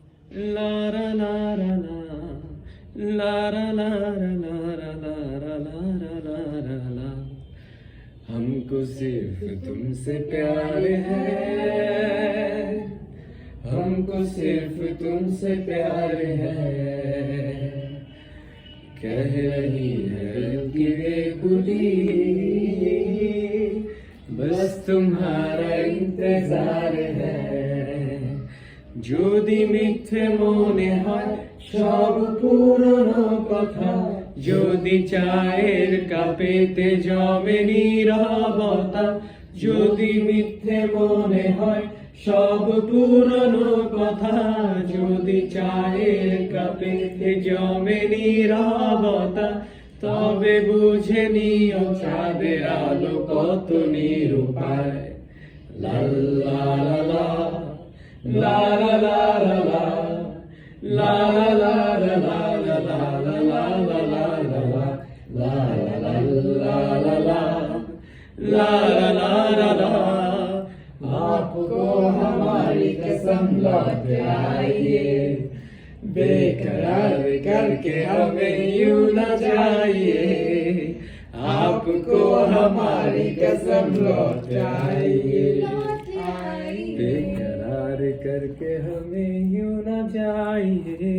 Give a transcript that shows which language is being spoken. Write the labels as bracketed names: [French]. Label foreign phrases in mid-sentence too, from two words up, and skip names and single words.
[Hindi] ला रा ला रा ला, ला रा ला रा ला रा ला रा ला रा ला रा ला। हमको सिर्फ तुमसे प्यार है, हमको सिर्फ तुमसे प्यार है। कह रही है कि बेखुदी, बस तुम्हारा इंतजार है। [Bangla] যদি মিথ্যে মনে হয় সব পুরনো কথা, যদি চায়ের কাপেতে জমে নীরবতা, যদি মিথ্যে মনে হয় সব পুরনো কথা, যদি চায়ের কাপেতে জমে নীরবতা, তবে বুঝে নিও চাঁদের আলো কত নিরূপায়। লা লা লা লা লা লা লা লা, লা লা লা লা লা লা লা লা লা লা লা লা ला ला ला ला। [Hindi] आपको हमारी कसम लौट आइए, बेकरार करके हमें यूं न जाइए। आपको हमारी कसम लौट आइए, बेकरार करके हमें यूं न जाइए।